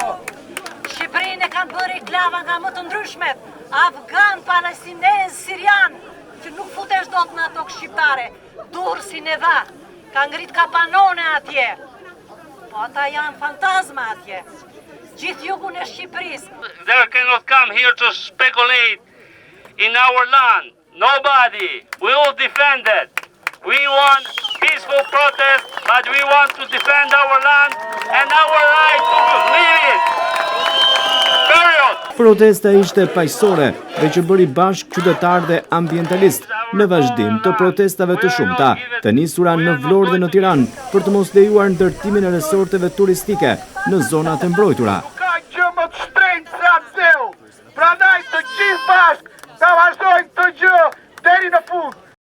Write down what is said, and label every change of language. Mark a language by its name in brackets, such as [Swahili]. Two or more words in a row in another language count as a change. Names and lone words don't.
[Albanian] Shqipërinë e kanë bërë klava nga më të ndryshmet, Afgan, Palestinez, Sirian, që nuk futesh dot në ato shqiptare, Durrësi Neva. Ka ngrit kapanone atje, po ata janë fantazma atje. Gjithë jugun e Shqipërisë. [English] They cannot come here to speculate in our land. Nobody. We will defend it. We want peaceful protest, but we want to defend our land and our right to live it. Period. [Albanian] Protesta ishte paqësore dhe që bëri bashkë qytetarë dhe ambientalistë në vazhdim të protestave të shumta, të nisura në Vlorë dhe në Tiranë për të mos lejuar ndërtimin e resorteve turistike në zonat e mbrojtura. Ka gjë më të shtrenjtë se atë zeu. Prandaj të gjithë bashkë ta vazhdojmë këtë gjë deri në fund.